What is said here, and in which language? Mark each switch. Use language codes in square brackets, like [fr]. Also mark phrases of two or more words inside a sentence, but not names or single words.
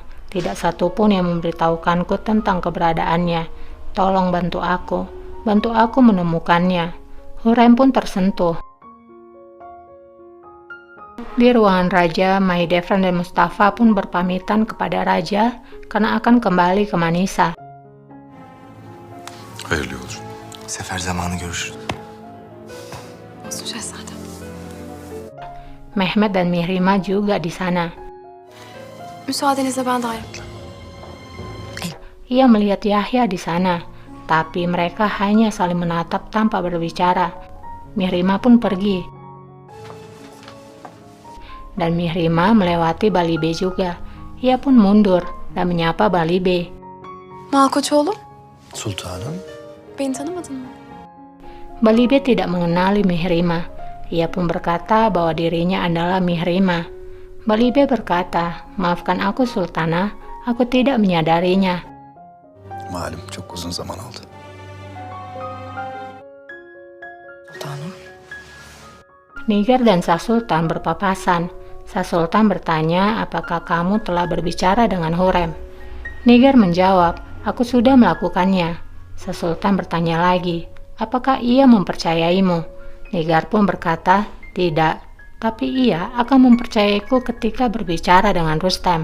[id] Tidak satu pun yang memberitahukanku tentang keberadaannya. Tolong bantu aku menemukannya." Hurrem pun tersentuh. Di ruangan raja, Mahidevran dan Mustafa pun berpamitan kepada raja karena akan kembali ke Manisa. [tr] Hayırlı olur. Sefer zamanı görüşürüz. Olsun şehzadem. [id] Mehmed dan Mihrima juga di sana. [tr] Müsaadenizle ben de ayrılırım. [id] Ia melihat Yahya di sana, tapi mereka hanya saling menatap tanpa berbicara. Mihrima pun pergi. Dan Mihrima melewati Balibe juga. Ia pun mundur dan menyapa Balibe. [tr] Malkoçoğlu, Sultanım. beni tanımadın mı? [id] Balibe tidak mengenali Mihrima. Ia pun berkata bahwa dirinya adalah Mihrima. Balibe berkata, "Maafkan aku Sultana, aku tidak menyadarinya." [tr] Malum çok uzun zaman oldu. Sultanım. [id] Nigar dan Shah Sultan berpapasan. Shah Sultan bertanya apakah kamu telah berbicara dengan Hurrem. Nigar menjawab, "Aku sudah melakukannya." Shah Sultan bertanya lagi, apakah ia mempercayaimu? Nigar pun berkata, "Tidak. Tapi ia akan mempercayaiku ketika berbicara dengan Rustem."